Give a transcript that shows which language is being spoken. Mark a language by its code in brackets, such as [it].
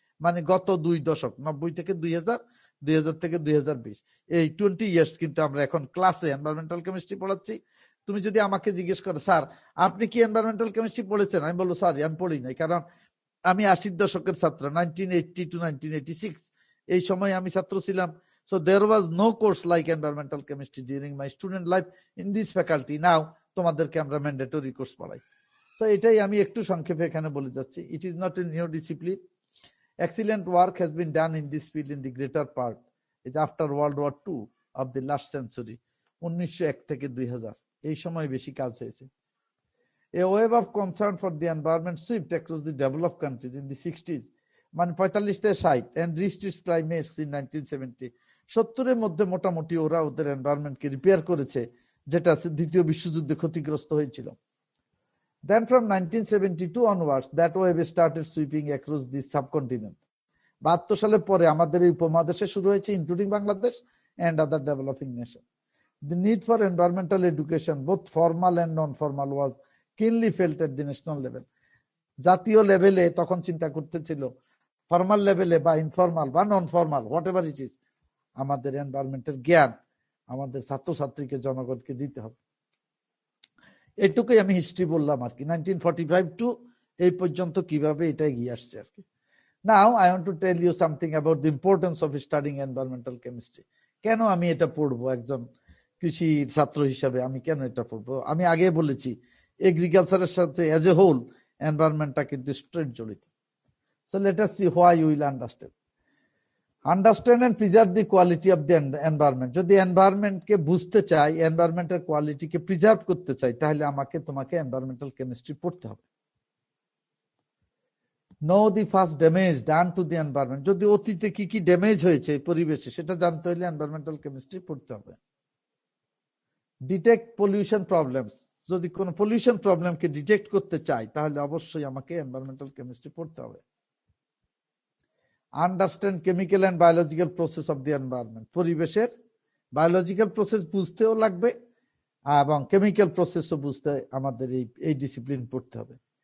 [bn] মানে গত 2 দশক, 90 থেকে 2000, 2000 থেকে 2020, এই 20 ইয়ার্স কিন্তু আমরা এখন ক্লাসে এনভায়রনমেন্টাল কেমিস্ট্রি পড়াচ্ছি। তুমি যদি আমাকে জিজ্ঞেস করো, স্যার আপনি কি এনভায়রনমেন্টাল কেমিস্ট্রি পড়েছেন, আমি বলবো স্যার আমি পড়ি নাই, কারণ আমি 80-র দশকের ছাত্র, 1980 to 1986 এই সময় আমি ছাত্র ছিলাম। [en] So there was no course like environmental chemistry during my student life in this faculty. [bn] Now তোমাদেরকে আমরা ম্যান্ডেটরি কোর্স পড়াই। So এটাই আমি একটু সংক্ষেপে এখানে বলে যাচ্ছি। [en] It is not a new discipline. Excellent work has been done in this field in the greater part is after World War II of the last century, [bn] 1901 থেকে 2000 এই সময় বেশি কাজ হয়েছে। [en] A wave of concern for the environment swept across the developed countries in the 60s, [bn] মানে 45 থেকে 60, [en] and reached its climax in 1970. [bn] 70-এর মধ্যে মোটামুটি ওরা ওদের এনভায়রনমেন্টকে রিপেয়ার করেছে, যেটা দ্বিতীয় বিশ্বযুদ্ধে ক্ষতিগ্রস্ত হয়েছিল। [en] Then from 1972 onwards, that wave started sweeping across the subcontinent. [bn] 72 সালের পরে আমাদের এই উপমহাদেশে শুরু হয়েছে, including Bangladesh [en] and other developing nations. The need for environmental education, both formal and non-formal, was keenly felt at the national level. [bn] জাতীয় লেভেলে তখন চিন্তা করতেছিল, ফর্মাল লেভেলে বা ইনফর্মাল বা non formal, [en] whatever it is, [bn] আমাদের এনভায়রনমেন্টের জ্ঞান আমাদের ছাত্রছাত্রীকে, জনগণকে দিতে হবে। এইটুকুই আমি হিস্ট্রি বললাম আর কি, 1945 টু এই পর্যন্ত কিভাবে এটা এগিয়ে আসছে আর কি। [en] Now I want to tell you something about the importance of studying environmental chemistry. [bn] কেন আমি এটা পড়বো, একজন কৃষি ছাত্র হিসাবে আমি কেন এটা পড়বো? আমি আগে বলেছি, এগ্রিকালচারের সাথে [en] as a whole [bn] এনভায়রনমেন্টটা কিন্তু স্ট্রেট জড়িত। [en] So let us see why you will understand. Understand and preserve the quality of the environment. [bn] যদি এনভায়রনমেন্টকে বুঝতে চাই, এনভায়রনমেন্টের কোয়ালিটিকে প্রিজার্ভ করতে চাই, তাহলে আমাকে তোমাকে এনভায়রনমেন্টাল কেমিস্ট্রি পড়তে হবে। [en] Know the first damage done to the environment. [bn] যদি অতীতে কি কি ড্যামেজ হয়েছে পরিবেশে সেটা জানতে হলে এনভায়রনমেন্টাল কেমিস্ট্রি পড়তে হবে। [en] detect pollution problems, [bn] যদি কোনো পলিউশন প্রবলেমকে ডিটেক্ট করতে চাই তাহলে অবশ্যই আমাকে এনভায়রনমেন্টাল কেমিস্ট্রি পড়তে হবে। [en] understand chemical and biological process of the environment, [bn] পরিবেশের বায়োলজিক্যাল প্রসেস বুঝতেও লাগবে এবং কেমিক্যাল প্রসেসও বুঝতে আমাদের এই ডিসিপ্লিন পড়তে হবে।